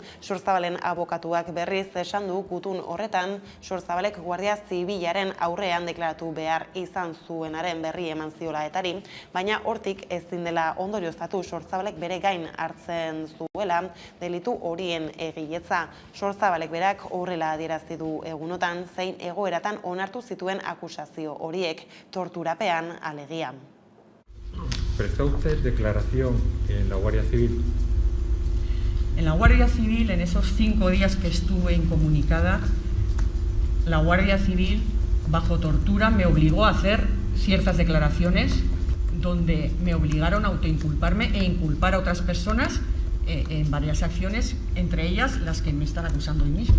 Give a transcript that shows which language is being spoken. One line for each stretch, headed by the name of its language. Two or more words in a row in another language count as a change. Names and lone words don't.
Basque: Sorzabalen abokatuak berriz esan du gutun horretan Sorzabalek Guardia Zibilaren aurrean deklaratu behar izan zuenaren berri eman ziola etari, baina hortik ezin dela ondorioztatu Sorzabalek bere gain hartzen zuela delitu horien egiletza. Sorzabalek berak horrela adierazi du egunotan zein egoeratan onartu zituen akusazio horiek, torturapean alegia.
Spanish: ¿Prestó usted declaración en la Guardia Civil? En la Guardia Civil, en esos 5 días que estuve incomunicada, la Guardia Civil, bajo tortura, me obligó a hacer ciertas declaraciones donde me obligaron a autoinculparme e inculpar a otras personas en varias acciones, entre ellas las que me están acusando hoy mismo.